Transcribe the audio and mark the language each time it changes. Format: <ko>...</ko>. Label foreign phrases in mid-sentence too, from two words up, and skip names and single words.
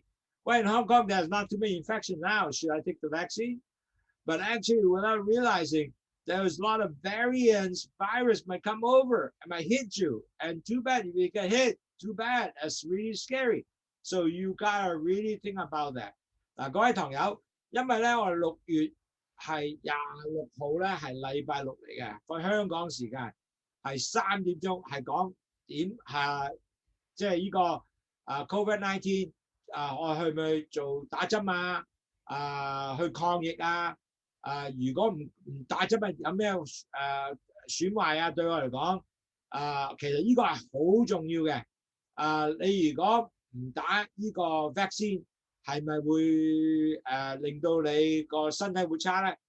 <en>Well, in Hong Kong, there's not too many infections now. Should I take the vaccine? But actually, without realizing, there's a lot of variants, virus might come over and might hit you. And too bad if you get hit, too bad. That's really scary. So you gotta really think about that.</en> <yue>嗱，各位堂友，因為咧我哋6月係26號咧係禮拜六嚟嘅，個香港時間係3點鐘，係講點即係呢個COVID-19 我去唔去做打針去抗疫如果唔打針有咩損壞對我嚟講其實呢個係好重要嘅你如果唔打呢個 vaccine 係咪會令到你個身體會差咧？</yue>